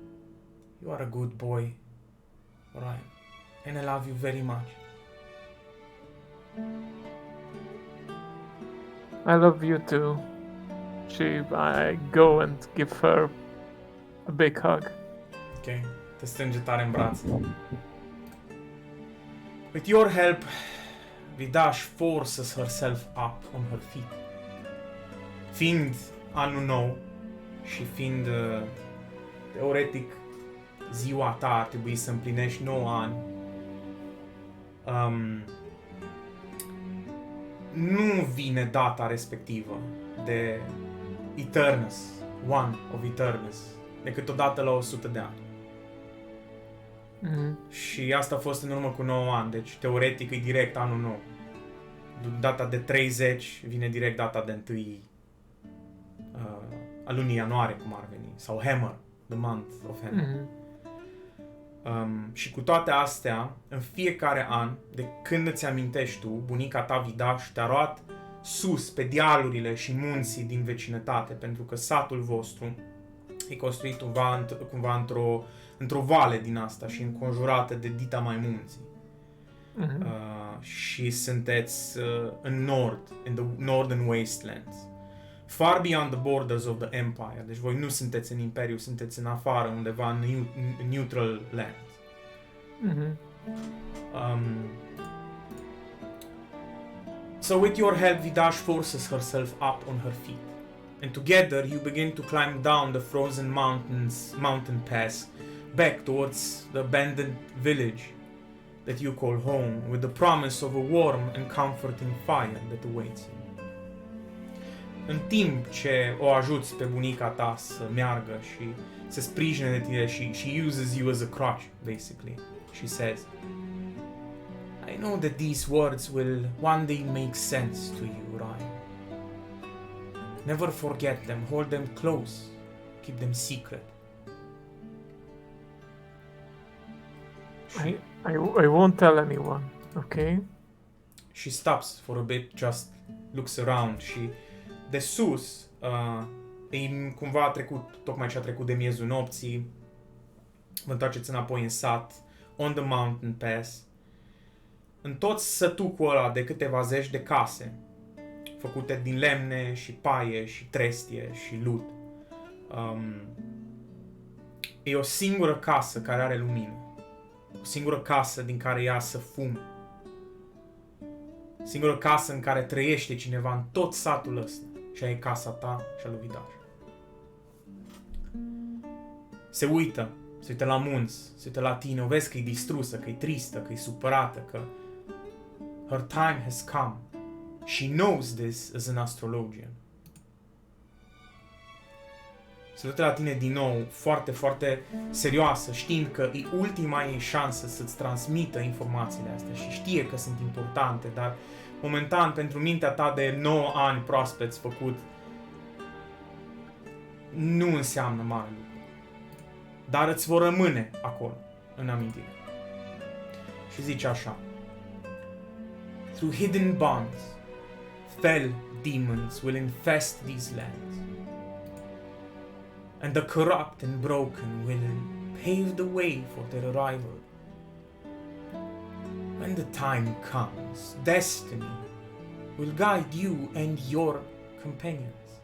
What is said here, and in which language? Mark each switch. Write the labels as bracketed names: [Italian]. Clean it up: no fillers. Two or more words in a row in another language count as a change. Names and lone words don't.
[English] You are a good boy, Orion, and I love you very much. I love you too. I go and give her a big hug. [Romanian] Ok, te strânge tare în brațe. [English] With your help, Vidash forces herself up on her feet. [Romanian] Fiind anul nou și fiind teoretic ziua ta ar trebui să împlinești 9 ani, nu vine data respectivă de Eternus, [English] One of [Romanian] Eternus, decât odată la 100 de ani. Și asta a fost în urmă cu 9 ani, deci teoretic e direct anul nou. Data de 30 vine direct data de 1 a lunii ianuarie, cum ar veni, sau Hammer, [English] the month of Hammer. [Romanian] Și cu toate astea, în fiecare an, de când îți amintești tu, bunica ta Vidash te-a luat sus pe dealurile și munții din vecinătate, pentru că satul vostru e construit cumva într-o vale din asta și înconjurată de dita mai munții. Și sunteți în nord, [English] in the northern wastelands, far beyond the borders of the empire. [Romanian] Deci voi nu sunteți în imperiu, sunteți în afară, undeva în [English] neutral land. So with your help, Vidash forces herself up on her feet, and together you begin to climb down the frozen mountain pass back towards the abandoned village that you call home, with the promise of a warm and comforting fire that awaits you. [Romanian] În timp ce o ajuți pe bunica ta să meargă și se sprijine de tine, [English] she uses you as a crutch, basically. She says, I know that these words will one day make sense to you, Ryan. Never forget them, hold them close, keep them secret. I won't tell anyone, okay? She stops for a bit, just looks around [Romanian] și de sus, cumva a trecut, tocmai ce a trecut de miezul nopții, vă întoarceți înapoi în sat, [English] on the mountain pass, [Romanian] în tot sătucul ăla de câteva zeci de case, făcute din lemne și paie și trestie și lut. E o singură casă care are lumină. O singură casă din care iasă fum. Singură casă în care trăiește cineva în tot satul ăsta. Și aia e casa ta și a lui Vidash. Se uită la munți, se uită la tine, o vezi că e distrusă, că e tristă, că e supărată, că [English] her time has come. She knows this as an astrologian. [Romanian] Se uită la tine din nou, foarte, foarte serioasă, știind că e ultima ei șansă să-ți transmită informațiile astea și știe că sunt importante, dar momentan, pentru mintea ta de 9 ani proaspeți făcut, nu înseamnă mare lucru. Dar îți vor rămâne acolo, în amintire. Și zice așa: [English] Through hidden bonds, fell demons will infest these lands, and the corrupt and broken will pave the way for their arrival. When the time comes, destiny will guide you and your companions.